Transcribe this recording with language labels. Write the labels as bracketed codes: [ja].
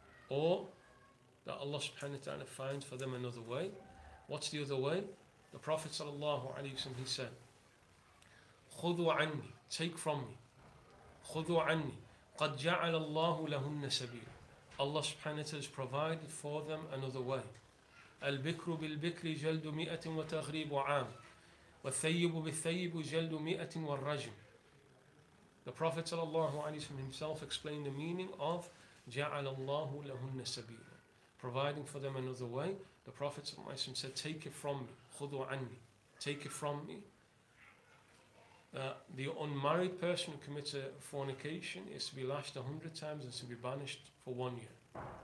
[en] Or that Allah subhanahu wa ta'ala finds for them another way. What's the other way? The Prophet sallallahu alayhi wa sallam, he said, [ar] خُذُوا عَنِّي, [en] take from me. [ar] خُذُوا عَنِّي قَدْ جَعَلَ اللَّهُ لَهُنَّ سَبِيلًا. [en] Allah subhanahu wa ta'ala has provided for them another way. [ar] البكر بالبكر جلد مئة وتغريب عام والثيب بالثيب جلد مئة والرجم. [en] The Prophet ﷺ himself explained the meaning of [ar] جعل الله لهن سبيلا, [en] providing for them another way. The Prophet ﷺ said, take it from me, [ar] خذوا عني, [en] take it from me. The unmarried person who commits a fornication is to be lashed 100 times and to be banished for 1 year.